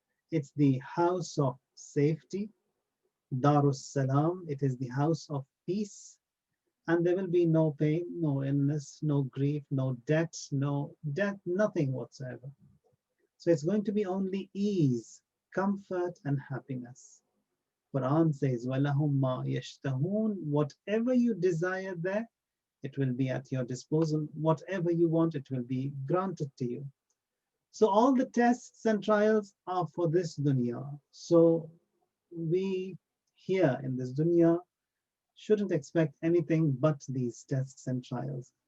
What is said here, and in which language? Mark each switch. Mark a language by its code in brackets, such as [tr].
[en] It's the house of safety. Darus Salam. It is the house of peace. And there will be no pain, no illness, no grief, no debt, no death, nothing whatsoever. So it's going to be only ease, comfort, and happiness. Quran says, [ar] وَلَهُمْ مَا يَشْتَهُونَ. [en] Whatever you desire there, it will be at your disposal. Whatever you want, it will be granted to you. So all the tests and trials are for this dunya. So we here in this dunya shouldn't expect anything but these tests and trials.